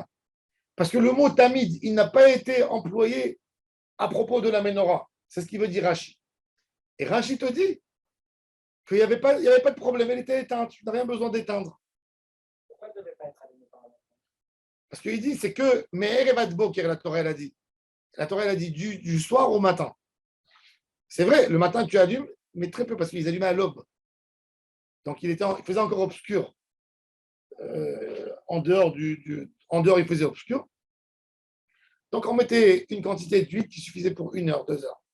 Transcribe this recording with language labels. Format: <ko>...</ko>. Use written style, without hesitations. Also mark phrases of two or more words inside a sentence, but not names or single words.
<fr>Parce que le mot tamid, il n'a pas été employé à propos de la menorah. C'est ce qu'il veut dire Rashi. Et Rashi te dit qu'il n'y avait pas de problème, elle était éteinte, tu n'as rien besoin d'éteindre. Pourquoi elle ne devait pas être allumée par la fin? Parce qu'il dit, c'est que</fr> <he>מערב עד בוקר,</he> <fr>la Torah, elle a dit. La Torah, elle a dit du soir au matin. C'est vrai, le matin, tu allumes, mais très peu, parce qu'ils allumaient à l'aube. Donc, il faisait encore obscur. En dehors, il faisait obscur. Donc, on mettait une quantité d'huile qui suffisait pour 1 heure, 2 heures.</fr>